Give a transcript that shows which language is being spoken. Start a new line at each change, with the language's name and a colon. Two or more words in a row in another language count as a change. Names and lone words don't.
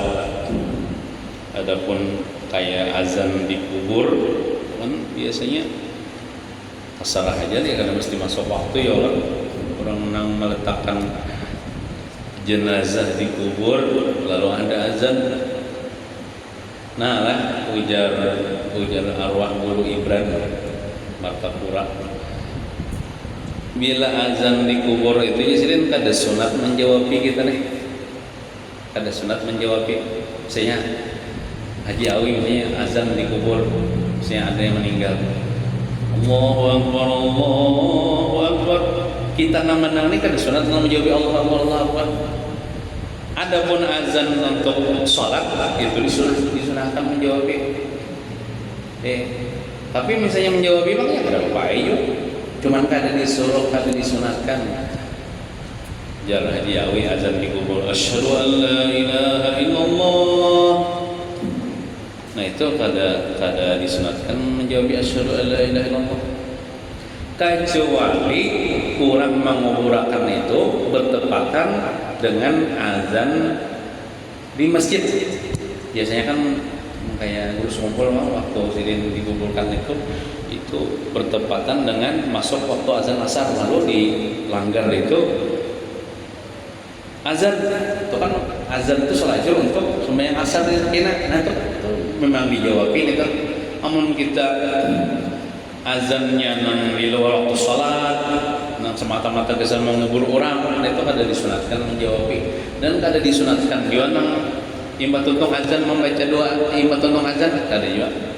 Indonesian: Adapun kayak azan di kubur kan biasanya terserah aja deh, karena mesti masuk waktu ya orang nang meletakkan jenazah di kubur lalu ada azan.
Banjar: Nah lah ujar arwah guru Ibran Martapura, bila azan di kubur itu jadi kada sunat menjawabi kita nih, kada sunat menjawabi.
Indonesian: Misalnya Haji Awi misalnya azan di kubur, misalnya ada yang meninggal,
Arabic: Allahu Akbar, Allahu Akbar,
Banjar: kita nama-nama ini kada sunat menjawab
Arabic: Allahu Akbar.
Indonesian: Adapun azan untuk sholat itu disunahkan menjawab.
Banjar: Tapi misalnya menjawab memang ya kada apa yuk. Cuman kada disuruh, kada disunatkan. Jar Haji Awi azan di kubur,
Arabic: asyhadu an la ilaha illallah.
Banjar: Nah itu kada disunatkan menjawab
Arabic: asyhadu an la ilaha illallah.
Indonesian: Kecuali kurang menguburakan itu bertepatan dengan azan di masjid. Biasanya kan kayak guru kumpul waktu sidin dikumpulkan itu bertepatan dengan masuk waktu azan asar, lalu dilanggar itu azan. Itu kan azan itu selajur untuk sembahyang asar enak. Nah itu memang dijawabin itu. Namun kita azannya nang di luar waktu sholat, nang semata-mata kesan menghibur orang, itu kada disunatkan menjawabi.
Banjar: Dan kada disunatkan juga nang imba tuntung azan membaca doa imba tuntung azan, kada juga.